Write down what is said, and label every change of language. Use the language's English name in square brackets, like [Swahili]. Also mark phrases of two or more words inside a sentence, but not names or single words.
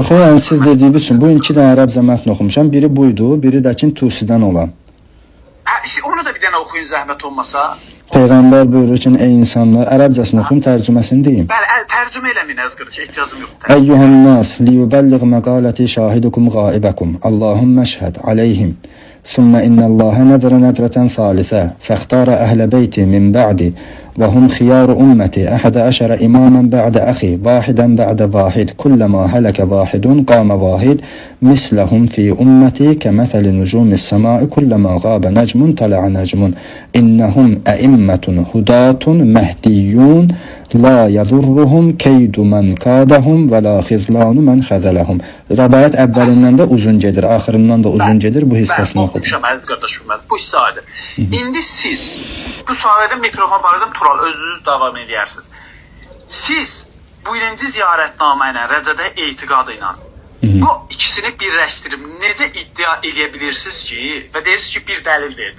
[Azerbaijani] Yox, yəni siz dediyiniz üçün bu 2 dənə ərəbcə mətn oxumuşam. Biri buydu, biri də ki Tusidən olan. Onu da bir dənə oxuyun zəhmət olmasa. Peyğəmbər buyurur ki, ey insanlar, ərəbcəsini oxuyum, tərcüməsini deyim. Bəli, tərcümə eləməyin əziz qardaş, ehtiyacım yoxdur. [Arabic] أيها الناس ليبلغ مقالتي شاهدكم غائبكم. اللهم اشهد عليهم. ثم إن الله نذر نذرة ثالثة فاختار أهل بيتي من بعدي وهم خيار أمتي 11 إماما بعد أخي واحدا بعد واحد كلما هلك واحد قام واحد مثلهم في أمتي كمثل نجوم السماء كلما غاب نجم طلع نجم إنهم أئمة هداة مهديون لا يضرهم كيد من كادهم ولا خذلان من خذلهم. [Azerbaijani] Rəvayət əvvəlindən də uzun gedir, axırından da uzun gedir. Bu hissəsini oxudum. Əziz qardaşım, bu hissə aydın. İndi siz bu sualədə mikrofon barədə Tural özünüz davam edərsiniz. Siz bu birinci ziyarətnamə ilə rəcədə etiqadı ilə bu ikisini birləşdirib necə iddia eləyə bilirsiniz ki, və deyirsiniz ki, bir dəlil verdim.